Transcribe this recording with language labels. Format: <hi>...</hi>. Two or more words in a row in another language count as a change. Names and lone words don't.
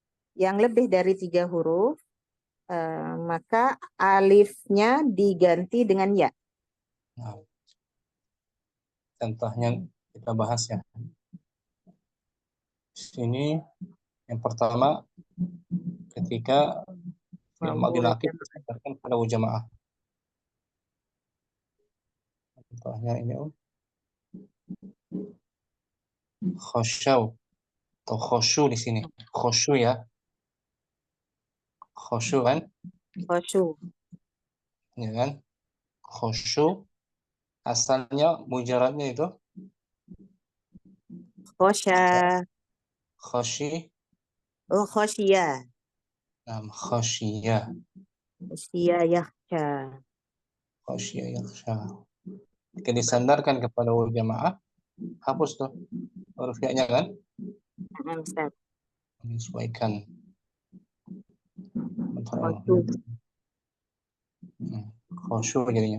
<id>maka alifnya diganti dengan ya. Nah, contohnya kita bahas ya. Sini yang pertama ketika</id> <ar>فعل ماضي ناقص</ar> <id>disandarkan pada</id> <ar>واو الجماعة.</ar> <id>Contohnya ini khosyaw atau khosyu di sini. Khosyu ya. Khosyu kan? Khosyu. Ya kan? Khosyu asalnya mujaradnya itu khosya. Khoshi. Oh, khosya. Khosya.</id> <ar>خشي يخشى. خشي يخشى.</ar> <id>Jika disandarkan kepada</id> <ar>واو الجماعة,</ar> <id>hapus tuh huruf ya-nya kan? Menyesuaikan. Khosyu jadinya.</id>